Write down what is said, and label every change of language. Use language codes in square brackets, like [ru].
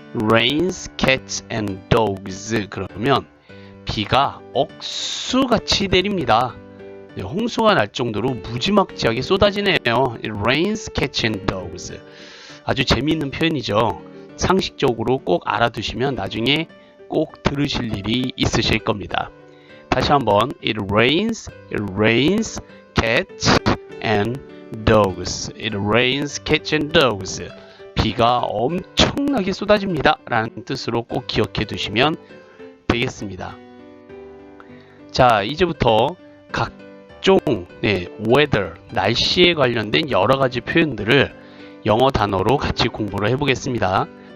[en] rains cats and dogs [ko] 그러면 비가 억수같이 내립니다. 네, 홍수가 날 정도로 무지막지하게 쏟아지네요. [en] It rains cats and dogs. [ko] 아주 재미있는 표현이죠. 상식적으로 꼭 알아두시면 나중에 꼭 들으실 일이 있으실 겁니다. 다시 한번 [en] it rains cats and dogs. It rains cats and dogs. [ko] 비가 엄청나게 쏟아집니다 라는 뜻으로 꼭 기억해 두시면 되겠습니다. 자, 이제부터 각종 weather, 날씨에 관련된 여러가지 표현들을 영어 단어로 같이 공부를 해보겠습니다.